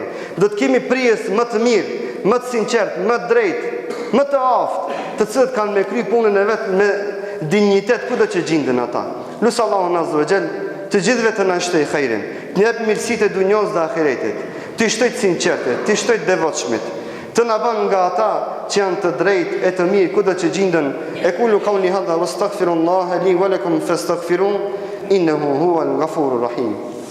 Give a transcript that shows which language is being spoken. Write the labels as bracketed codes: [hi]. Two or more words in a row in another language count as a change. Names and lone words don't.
[sq] Do të kemi prijes më të mirë, më të sinqert, më të drejtë, më të aftë, të cilët kanë me kry punën e vet me dinjitet kudo që gjenden ata. Lusë Allahun [ar] عز وجل [sq] të gjithëve të na shtoj khairin, të jap mirësitë e dunjos dhe ahiretit, të shtoj të sinqertë, të shtoj të devotshmit, të na bën nga ata që janë të drejtë e të mirë kudo që gjenden. [ar] أقول قولي هذا وأستغفر الله لي ولكم فاستغفروه إنه هو الغفور الرحيم.